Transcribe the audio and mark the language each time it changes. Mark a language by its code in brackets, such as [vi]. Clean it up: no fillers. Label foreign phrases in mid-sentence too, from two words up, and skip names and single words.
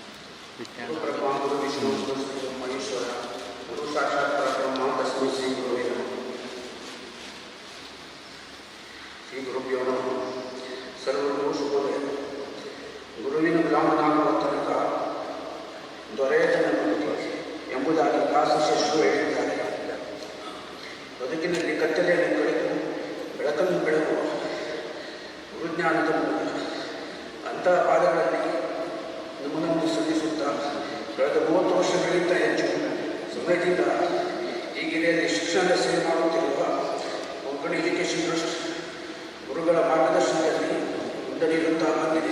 [sa] ಗುರು ವಿಷ್ಣು ಮಹೇಶ್ವರ ಗುರು ಸಾಕ್ಷಾತ್ ಪರಬ್ರಹ್ಮ ತಸ್ಮೈ ಶ್ರೀ ಗುರುವೇ ನಮಃ. ಶ್ರೀ ಗುರುಭ್ಯೋ ನಮಃ. [kn] ಸರ್ವರಿಗೂ ಶುಭೋದಯ. ಗುರುವಿನ ಗುಲಾಮನಾಗುವ ತನಕ ದೊರೆಯತನ ಎಂಬುದಾಗಿ ದಾಸಶಿಷ್ಯರು ಹೇಳಿದ್ದಾರೆ. ಬದುಕಿನಲ್ಲಿ ಕತ್ತಲೆಯನ್ನು ಕಳೆದು ಬೆಳಕನ್ನು ಬೆಳಗುವ ಗುರುಜ್ಞಾನದ ಮೂಲಕ ಅಂತಹ ಪಾದಗಳಲ್ಲಿ ನಮ್ಮನ್ನು ಸಲ್ಲಿಸುತ್ತಾ ಕಳೆದ 30 ವರ್ಷಗಳಿಂದ ಹೆಚ್ಚು ಸಮಯದಿಂದ ಈ ಗಿರಿಯಲ್ಲಿ ಶಿಕ್ಷಣದ ಸೇವೆ ಮಾಡುತ್ತಿರುವ ಕೊಂಕಣಿ ಎಜುಕೇಷನ್ ಟ್ರಸ್ಟ್ ಗುರುಗಳ ಮಾರ್ಗದರ್ಶನದಲ್ಲಿ ಮುಂದಡಿಯುತ್ತಾ ಬಂದಿದೆ.